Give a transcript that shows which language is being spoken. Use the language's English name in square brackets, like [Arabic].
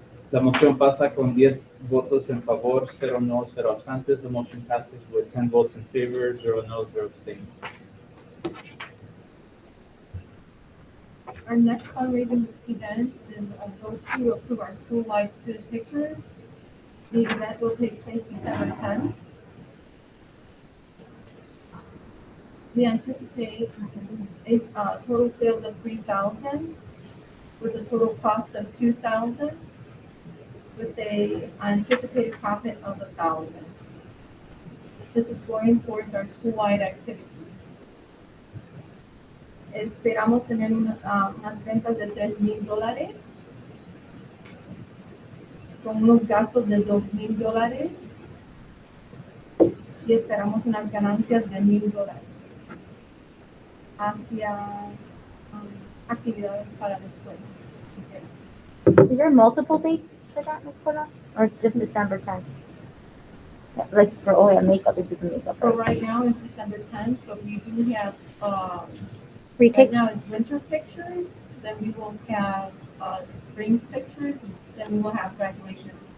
[Spanish] La moción pasa con 10 votos en favor, 0 no, 0 absentes. [English] The motion passes with 10 votes in favor, 0 no, 0 abstains. Our next fundraising event is a vote to approve our school-wide student pictures. The event will take place December 10th. We anticipate a total sales of 3,000 with a total cost of 2,000 with a anticipated profit of 1,000. This is going towards our school-wide activities. [Spanish] Esperamos tener unas ventas de $3,000 con unos gastos de $2,000 y esperamos unas ganancias de $1,000 hacia actividades para la escuela. [English] Is there multiple dates for that, Ms. Cora? Or it's just December 10th? Yeah, like for makeup, if you can makeup. So right now it's December 10th, but we do have, Retake. right now it's winter pictures, then we will have spring pictures, then we will have graduation.